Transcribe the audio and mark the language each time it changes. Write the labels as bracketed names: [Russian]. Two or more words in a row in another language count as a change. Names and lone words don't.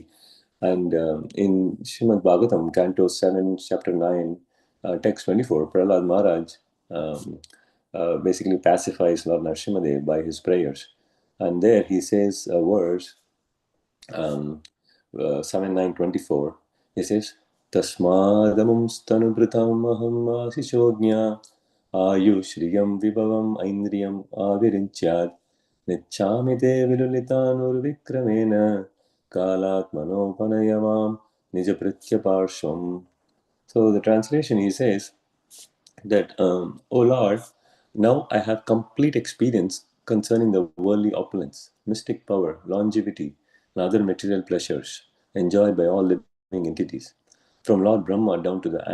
[English] And in Srimad Bhagavatam, Canto 7, Chapter 9, text 24, Prahlad Maharaj basically pacifies Lord Nrsimhadev by his prayers. And there he says a verse, um, 7, 9, 24. He says, [Sanskrit] Tasmadamum stanubhritam aham asishognya ayushriyam vibavam aindriyam avirinchad nicchamite vilulitanur vikramena kalatmanopanayamam nijapritya parshvam. [English] So the translation, he says that, O Lord, now I have complete experience concerning the worldly opulence, mystic power, longevity, and other material pleasures enjoyed by all living entities, from Lord Brahma down to the ant.